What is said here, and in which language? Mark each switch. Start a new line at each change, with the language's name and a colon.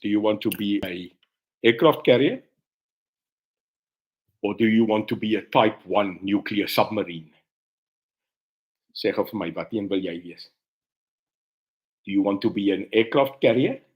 English: Do you want to be a aircraft carrier? Or do you want to be a type 1 nuclear submarine?
Afrikaans: Sê gou vir my, wat een wil jy wees?
English: Do you want to be an aircraft carrier?